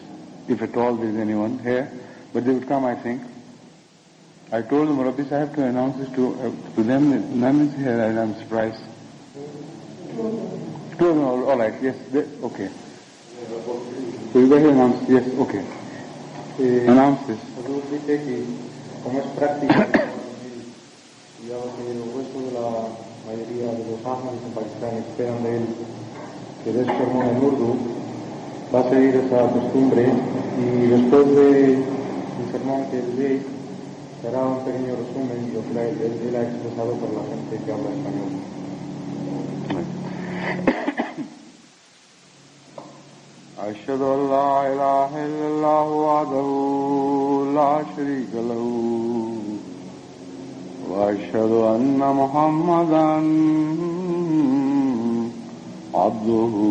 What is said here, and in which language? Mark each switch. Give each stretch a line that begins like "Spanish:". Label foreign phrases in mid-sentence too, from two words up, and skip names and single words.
English: If at all there is anyone here, but they would come, I think. I told the Murabbi Sahib to announce this to them. None is here, and I'm surprised. All right, yes, okay. So you better announce, yes, okay. Announce this.
Spanish: Dice que como es práctica, ya que el grueso de la mayoría de los ahmadis en Pakistán esperan de él que dé sermón en Urdu, va a seguir esa costumbre y después del sermón que él dé será un pequeño resumen de lo que él ha expresado por la gente que habla español.
Arabic: أشهد أن لا إله إلا الله وحده لا شريك له وأشهد أن محمدا عبده